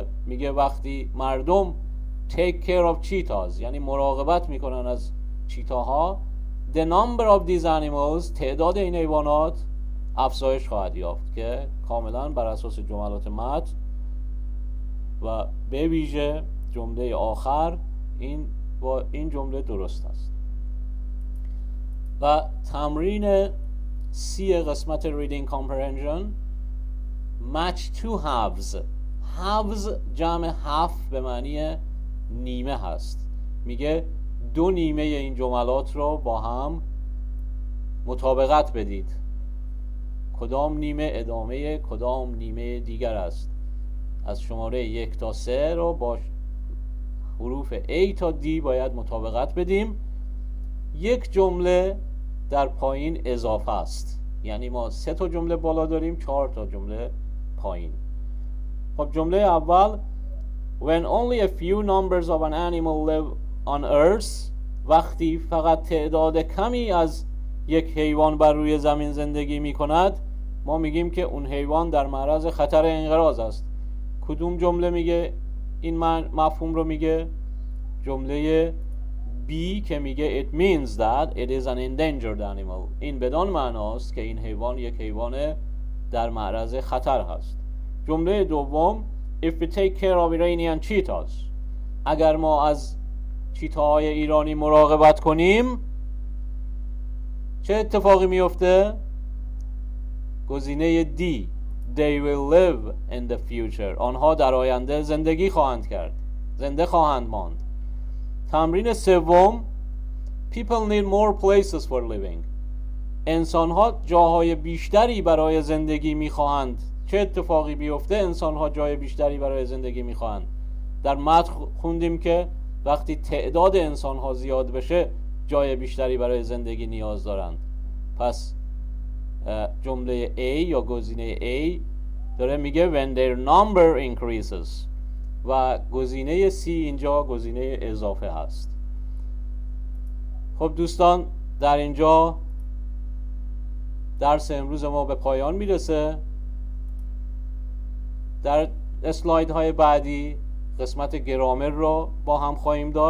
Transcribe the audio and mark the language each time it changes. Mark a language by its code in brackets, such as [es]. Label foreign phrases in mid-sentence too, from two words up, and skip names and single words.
[fa] میگه وقتی مردم [en] take care of cheetahs [fa] یعنی مراقبت میکنن از چیتاها [en] the number of these animals [fa] تعداد این حیوانات افزایش خواهد یافت، که کاملا بر اساس جملات متن و به ویژه جمله آخر این جمله درست است. و تمرین C قسمت [en] reading comprehension match two halves. [fa] halves جمع half به معنی نیمه هست. میگه دو نیمه این جملات رو با هم مطابقت بدید. کدام نیمه ادامه کدام نیمه دیگر است. از شماره 1 تا 3 رو با حروف A تا D باید مطابقت بدیم. یک جمله در پایین اضافه است، یعنی ما 3 تا جمله بالا داریم، 4 تا جمله پایین. خب جمله اول [en] When only a few numbers of an animal live on earth، [fa] وقتی فقط تعداد کمی از یک حیوان بر روی زمین زندگی می کند، ما میگیم که اون حیوان در معرض خطر انقراض است. کدوم جمله میگه این مفهوم رو میگه؟ جمله B که میگه [en] It means that it is an endangered animal. [fa] این بدان معناست که این حیوان یک حیوان در معرض خطر هست. جمله دوم [en] If we take care of Iranian cheetahs، [fa] اگر ما از چیتاهای ایرانی مراقبت کنیم چه اتفاقی میفته؟ گزینه D [en] they will live in the future. [fa] آنها در آینده زندگی خواهند کرد، زنده خواهند ماند. تمرین سوم [en] people need more places for living. [fa] انسان‌ها جاهای بیشتری برای زندگی می‌خواهند. چه اتفاقی بیفته انسان‌ها جای بیشتری برای زندگی می‌خواهند. در متن خوندیم که وقتی تعداد انسان‌ها زیاد بشه جای بیشتری برای زندگی نیاز دارند. پس جمله A یا گزینه A داره میگه [en] when their number increases [fa] و گزینه C اینجا گزینه اضافه هست. خب دوستان در اینجا درس امروز ما به پایان میرسه. در اسلاید های بعدی قسمت گرامر رو با هم خواهیم داشت.